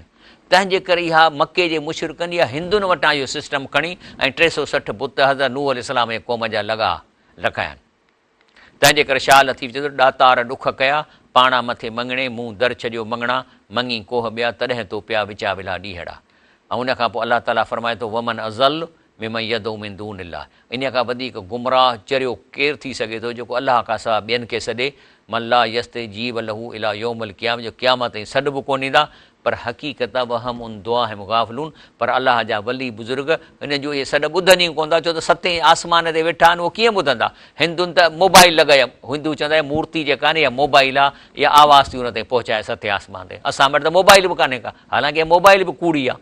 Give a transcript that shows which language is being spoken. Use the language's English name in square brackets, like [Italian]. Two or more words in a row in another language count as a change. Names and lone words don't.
[Sindhi] तंहिंजे करे इहा मके जे मुशरिकनि या हिंदुनि वटां इहो सिस्टम खणी ऐं 360 बुत हज़रत नूह अलैहिस्सलाम जे क़ौम जा रखाया आहिनि। तंहिंजे करे शाह लतीफ़ चए थो ॾातार ॾुख कया पाणा मथे मङणे मूं दर छॾियो मङणा मङी कोह ॿिया तॾहिं तो पिया विचा विला ॾींहड़ा। ऐं उन खां पोइ अलाह ताला फरमाए थो [Arabic] ومن أضل ممن يدعو من دون الله, [Sindhi] इन खां वधीक गुमराह चरियो केरु थी सघे थो जेको अलाह खां सवाइ ॿियनि खे सॾे। [Arabic] ما لا يستجيب له إلى يوم القيامة, [Sindhi] जो क़यामत ताईं सॾ बि कोन ईंदा। पर हक़ीक़त [Arabic] وهم عن دعائهم غافلون, [Sindhi] पर अलाह जा वली बुज़ुर्ग हिन जो इहे सॾ ॿुधनि ई कोन था, छो त सतें आसमान ते वेठा आहिनि, उहो कीअं ॿुधंदा। हिंदुनि त मोबाइल लॻाए, हिंदू चवंदा आहिनि मूर्ति जेका आहे या मोबाइल आहे इहा आवाज़ थी हुन ताईं पहुचाए सतें आसमान ते, असां वटि त मोबाइल बि कान्हे का, हालांकि मोबाइल बि कूड़ी आहे।